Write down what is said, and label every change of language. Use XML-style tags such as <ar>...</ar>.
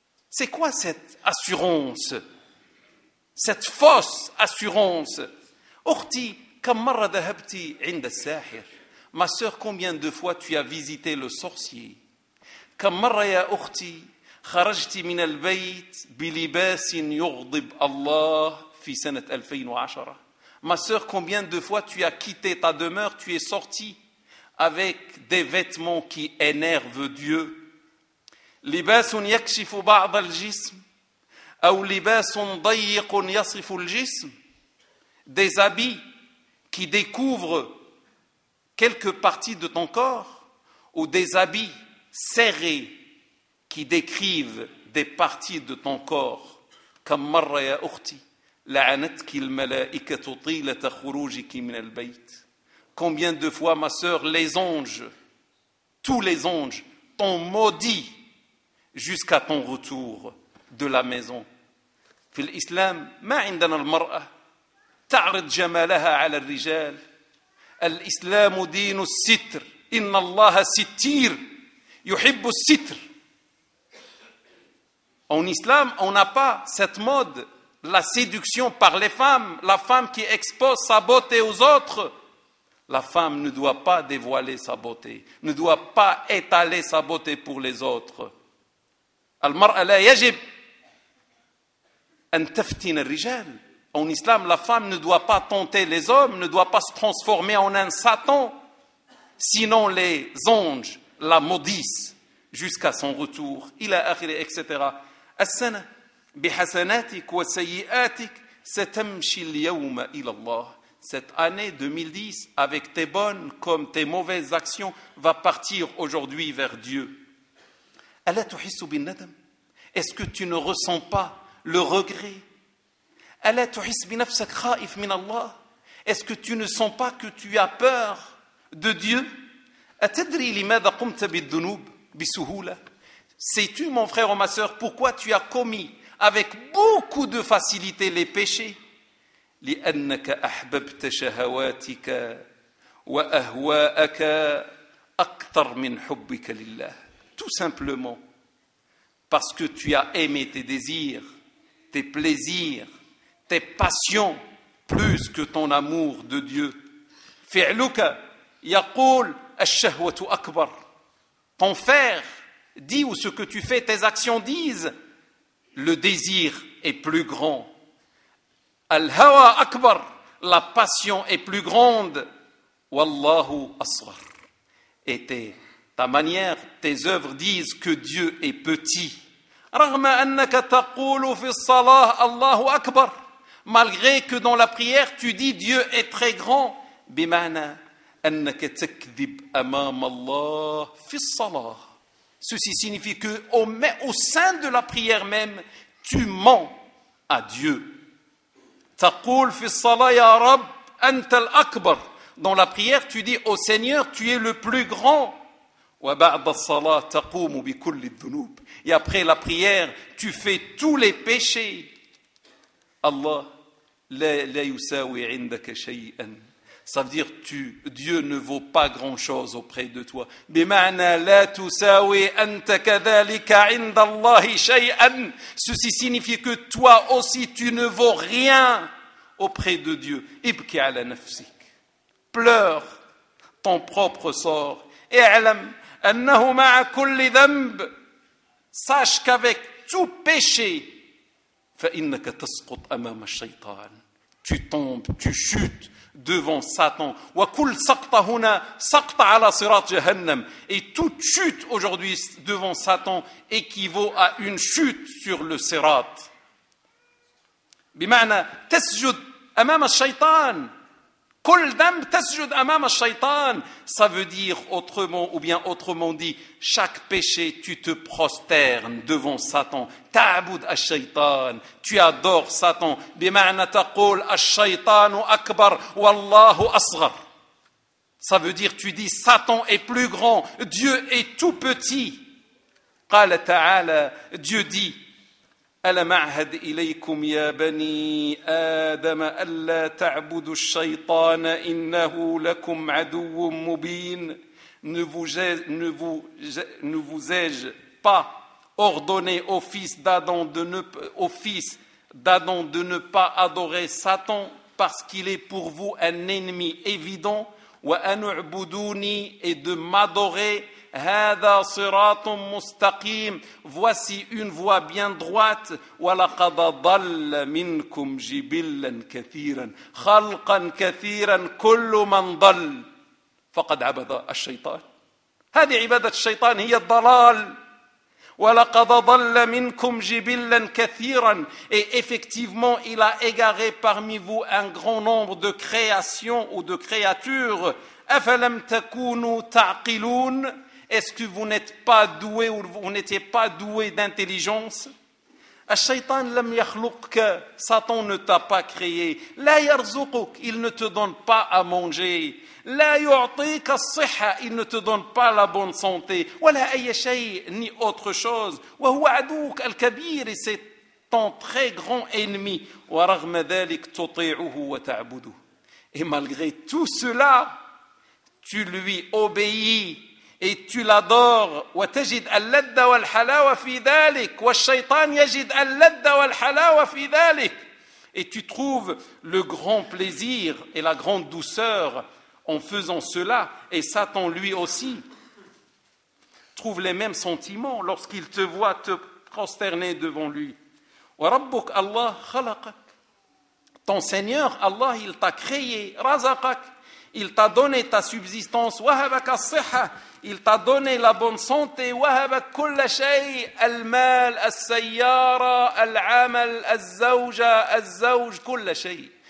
<fr>C'est quoi cette assurance? Cette fausse assurance.</fr> <ar>أختي كم مرة ذهبتي عند الساحر؟</ar> <fr>Ma sœur, combien de fois tu as visité le sorcier?</fr> <ar>كم مرة يا أختي خرجت من البيت بلباس يغضب الله في سنة 2010.</ar> <fr>Ma sœur, combien de fois tu as quitté ta demeure, tu es sortie avec des vêtements qui énervent Dieu.</fr> <ar>لباس يكشف بعض الجسم أو لباس ضيق يصف الجسم.</ar> <fr>Des habits qui découvrent quelques parties de ton corps ou des habits serrés qui décrivent des parties de ton corps.</fr> <ar>كم مرة يا أختي لعنتك الملائكة طيلة خروجك من البيت.</ar> <fr>Combien de fois ma sœur les anges, tous les anges t'ont maudit jusqu'à ton retour de la maison.</fr> <ar>في الإسلام ما عندنا المرأة تعرض جمالها على الرجال. الإسلام دين الستر. إن الله ستير يحب الستر.</ar> <fr>En islam, on n'a pas cette mode, la séduction par les femmes, la femme qui expose sa beauté aux autres. La femme ne doit pas dévoiler sa beauté, ne doit pas étaler sa beauté pour les autres.</fr> <ar>المرأة لا يجب أن تفتن الرجال.</ar> <fr>En islam, la femme ne doit pas tenter les hommes, ne doit pas se transformer en un Satan, sinon les anges la maudissent jusqu'à son retour.</fr> <ar>إلى آخره, etc. السنة بحسناتك وسيئاتك ستمشي اليوم إلى الله.</ar> <fr>Cette année 2010, avec tes bonnes comme tes mauvaises actions, va partir aujourd'hui vers Dieu.</fr> <ar>ألا تحس بالندم؟</ar> <fr>Est-ce que tu ne ressens pas le regret؟</fr> <ar>ألا تحس بنفسك خائف من الله؟</ar> <fr>Est-ce que tu ne sens pas que tu as peur de Dieu؟</fr> <ar>أتدري لماذا قمت بالذنوب بسهولة؟</ar> <fr>Sais-tu, mon frère ou ma sœur, pourquoi tu as commis avec beaucoup de facilité les péchés.</fr> <ar>لأنك أحببت شهواتك وأهواءك أكثر من حبك لله.</ar> <fr>Tout simplement parce que tu as aimé tes désirs, tes plaisirs, tes passions plus que ton amour de Dieu.</fr> <ar>فعلك يقول الشهوة أكبر.</ar> <fr>Ton faire dit, ou ce que tu fais, tes actions disent, le désir est plus grand.</fr> <ar>الهوى أكبر,</ar> <fr>la passion est plus grande.</fr> <ar>والله أصغر.</ar> <fr>Et ta manière, tes œuvres disent que Dieu est petit.</fr> <ar>رغم أنك تقول في الصلاة الله أكبر,</ar> <fr>malgré que dans la prière tu dis Dieu est très grand.</fr> <ar>بمعنى أنك تكذب أمام الله في الصلاة.</ar> <fr>Ceci signifie que au sein de la prière même, tu mens à Dieu.</fr> <ar>تقول في الصلاة يا رب أنت الأكبر.</ar> <fr>Dans la prière, tu dis au Seigneur, tu es le plus grand.</fr> <ar>وبعد الصلاة تقوم بكل الذنوب.</ar> <fr>Et après la prière, tu fais tous les péchés.</fr> <ar>Allah لا يساوي عندك شيئا.</ar> <fr>Ça veut dire Dieu ne vaut pas grand chose auprès de toi.</fr> <ar>بمعنى لا تساوي أنت كذلك عند الله شيئا.</ar> <fr>Ceci signifie que toi aussi tu ne vaux rien auprès de Dieu.</fr> <ar>ابكي على نفسك.</ar> <fr>Pleure ton propre sort.</fr> <ar>اعلم أنه مع كل ذنب.</ar> <fr>Sache qu'avec tout péché,</fr> <ar>فإنك تسقط أمام الشيطان.</ar> <fr>Tu tombes, tu chutes devant Satan.</fr> <ar>وكل سقط هنا سقط على صراط جهنم.</ar> <fr>Et toute chute aujourd'hui devant Satan équivaut à une chute sur le صراط.</fr> <ar>بمعنى تسجد أمام الشيطان. كل ذنب تسجد أمام الشيطان.</ar> <fr>Ça veut dire autrement, ou bien autrement dit, chaque péché tu te prosternes devant Satan.</fr> <ar>تعبد الشيطان.</ar> <fr>Tu adores Satan.</fr> <ar>بمعنى تقول الشيطان أكبر والله أصغر.</ar> <fr>Ça veut dire tu dis Satan est plus grand, Dieu est tout petit.</fr> <ar>قال تعالى,</ar> <fr>Dieu dit,</fr> <ar>ألم أعهد إليكم يا بني آدم ألا تعبدوا الشيطان إنه لكم عدو مبين.</ar> <fr>Ne vous ai-je pas ordonné au fils d'Adam de ne pas adorer Satan parce qu'il est pour vous un ennemi évident.</fr> <ar>وأن اعبدوني,</ar> <fr>et de m'adorer.</fr> <ar>هذا صراط مستقيم,</ar> <fr>voici une voie bien droite.</fr> <ar>ولقد ضل منكم جبلا كثيرا خلقا كثيرا كل من ضل فقد عبد الشيطان. هذه عبادة الشيطان هي الضلال. ولقد ضل منكم جبلا كثيرا.</ar> <fr>Et effectivement il a égaré parmi vous un grand nombre de créations ou de créatures.</fr> <ar>أفلم تكونوا تعقلون.</ar> <fr>Est-ce que vous n'êtes pas doué ou vous n'étiez pas doué d'intelligence?</fr> <ar>الشيطان لم يخلقك.</ar> <fr>Satan ne t'a pas créé.</fr> <ar>لا يرزقك.</ar> <fr>Il ne te donne pas à manger.</fr> <ar>لا يعطيك الصحة.</ar> <fr>Il ne te donne pas la bonne santé.</fr> <ar>ولا أي شيء.</ar> <fr>Ni autre chose.</fr> <ar>وهو عدوك الكبير.</ar> <fr>Et c'est ton très grand ennemi.</fr> <ar>ورغم ذلك تطيعه وتعبده.</ar> <fr>Et malgré tout cela, tu lui obéis. Et tu l'adores.</fr> <ar>وتجد اللذة والحلاوة في ذلك. والشيطان يجد اللذة والحلاوة في ذلك.</ar> <fr>Et tu trouves le grand plaisir et la grande douceur en faisant cela. Et Satan lui aussi trouve les mêmes sentiments lorsqu'il te voit te prosterner devant lui.</fr> <ar>وربك الله خلقك.</ar> <fr>Ton Seigneur Allah, il t'a créé.</fr> <ar>رزقك.</ar> <fr>Il t'a donné ta subsistance.</fr> <ar>وهبك الصحة.</ar> <fr>Il t'a donné la bonne santé.</fr> <ar>وهبك كل شيء. المال, السيارة, العمل, الزوجة, الزوج, كل شيء.</ar>